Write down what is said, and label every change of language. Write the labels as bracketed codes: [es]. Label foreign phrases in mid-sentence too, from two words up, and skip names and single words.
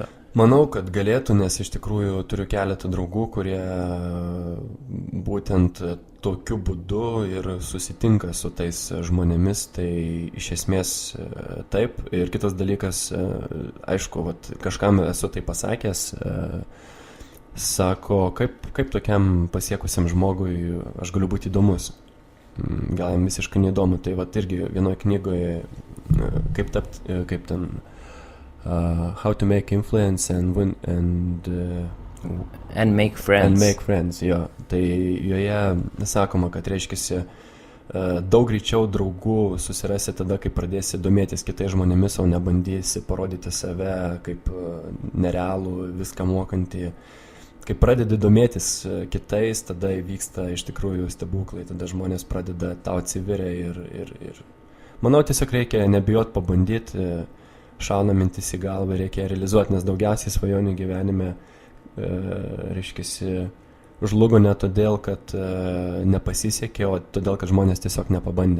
[lt] Manau, kad galėtų, nes iš tikrųjų turiu keletą draugų, kurie būtent tokiu būdu ir susitinka su tais žmonėmis, tai iš esmės taip. Ir kitas dalykas, aišku, kažkam esu tai pasakęs, sako, kaip tokiam pasiekusiam žmogui aš galiu būti įdomus. Gal jam visiškai neįdomu, tai irgi vienoje knygoje, [en] How to make influence and win and make friends. And make friends, [lt] jo. Tai joje sakoma, kad reiškiasi daug greičiau draugų susirasi tada, kai pradėsi domėtis kitais žmonėmis, o nebandysi parodyti save kaip nerealų, viską mokantį. Kai pradedi domėtis kitais, tada įvyksta iš tikrųjų stebuklai, tada žmonės pradeda tau atsiveria ir manau, tiesiog reikia nebijot pabandyti, šauna mintis į galvą, reikia realizuoti, nes daugiausiai svajonių gyvenime, reiškiasi, žlugo ne todėl, kad nepasisekė, o todėl, kad žmonės tiesiog nepabandė.